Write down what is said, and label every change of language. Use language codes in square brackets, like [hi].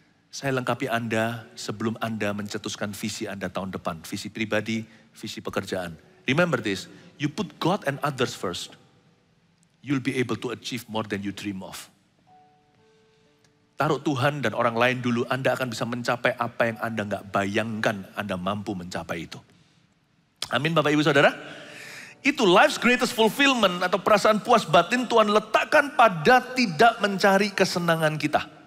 [id] Saya lengkapi Anda sebelum Anda mencetuskan visi Anda tahun depan. Visi pribadi, visi pekerjaan. [en] Remember this, you put God and others first. You'll be able to achieve more than you dream of. [id] Taruh Tuhan dan orang lain dulu, Anda akan bisa mencapai apa yang Anda nggak bayangkan Anda mampu mencapai itu. Amin Bapak Ibu Saudara. Itu [en] life's greatest fulfillment [id] atau perasaan puas batin Tuhan letakkan pada tidak mencari kesenangan kita.